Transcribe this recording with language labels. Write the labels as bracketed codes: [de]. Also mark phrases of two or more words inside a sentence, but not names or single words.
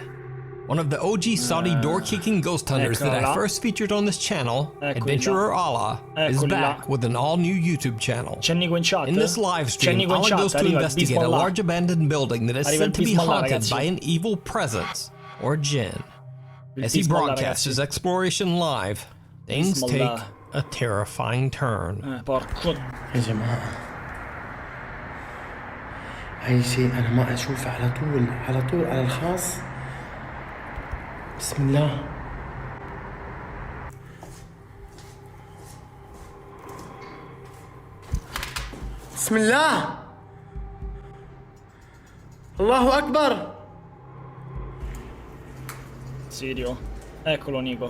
[en] One of the OG Saudi door-kicking ghost hunters that I first featured on this channel, Adventurer Allah, is back with an all-new YouTube channel. In this live stream, Allah goes to investigate a large abandoned building that is said to be haunted by an evil presence, or Jinn. As he broadcasts his exploration live, things take a terrifying turn. [ar] يا جماعة أي شيء أنا ما أشوفه على طول على الخاص. بسم الله. بسم الله. الله أكبر. [it] Sirio. Eccolo Nico.